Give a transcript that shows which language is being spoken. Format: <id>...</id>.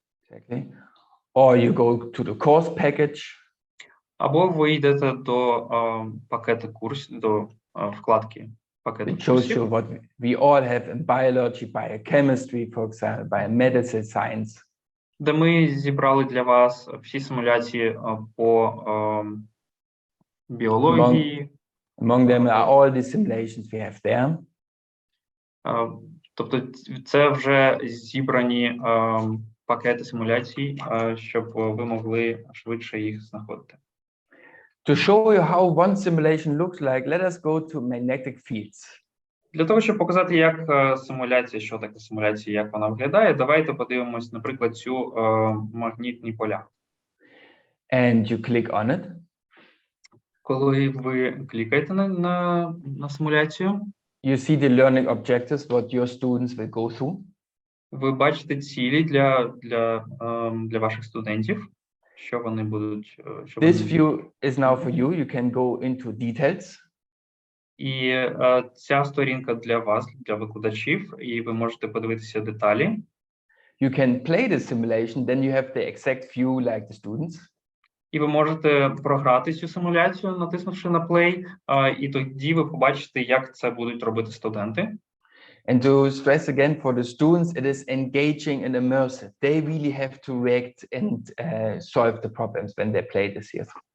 <en>Exactly. Or you go to the course package.</en> <uk>Або ви йдете до пакету курсів, до вкладки пакету</uk> <en>It shows</en> <uk>курсів.</uk> <en>you what we all have in biology, biochemistry, for example, biomedical science.</en> <uk>Де ми зібрали для вас всі симуляції по біології.</uk> <en>Among them are all the simulations we have there.</en> <uk>Тобто це вже зібрані пакети симуляцій, щоб ви могли швидше їх знаходити.</uk> <en>To show you how one simulation looks like, let us go to magnetic fields.</en> <uk>Для того, щоб показати, як симуляція, що таке симуляція, як вона виглядає, давайте подивимось, наприклад, цю магнітні поля.</uk> <en>And you click on it.</en> <uk>Коли ви клікаєте на симуляцію,</uk> <en>You see the learning objectives, what your students will go through.</en> <uk>ви бачите цілі для ваших студентів, що вони будуть.</uk> <en>This view is now for you. You can go into details.</en> <uk>І ця сторінка для вас, для викладачів, і ви можете подивитися деталі.</uk> <en>You can play the simulation, then you have the exact view like the students.</en> <uk>І ви можете програти цю симуляцію, натиснувши на play, і тоді ви побачите, як це будуть робити студенти.</uk> <en>And to stress again, for the students, it is engaging and immersive. They really have to react and solve the problems when they play this here.</en>